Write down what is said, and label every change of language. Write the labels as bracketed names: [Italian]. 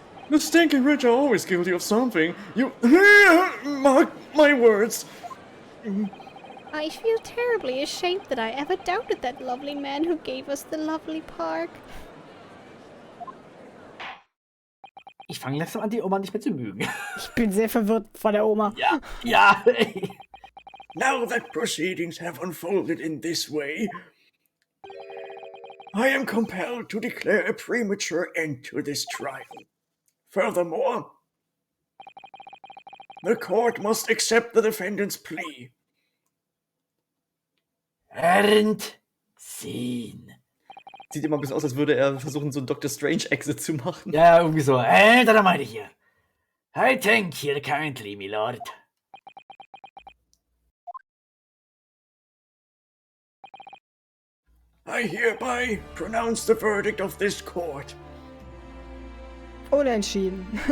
[English] The stinking rich are always guilty of something. You mark my words. I feel terribly ashamed that I ever doubted that lovely man who gave us the lovely park. [German] Ich fange langsam an, die Oma nicht mehr zu mögen. Ich bin sehr verwirrt von der Oma. Ja. [English] Now that proceedings have unfolded in this way, I am compelled to declare a premature end to this trial. Furthermore, the court must accept the defendant's plea. And scene. [German] Sieht immer ein bisschen aus, als würde er versuchen, so einen Doctor Strange-Exit zu machen. Ja, irgendwie so. Da meine ich hier. [English] I thank you kindly, my lord. I hereby pronounce the verdict of this court. [German] Unentschieden.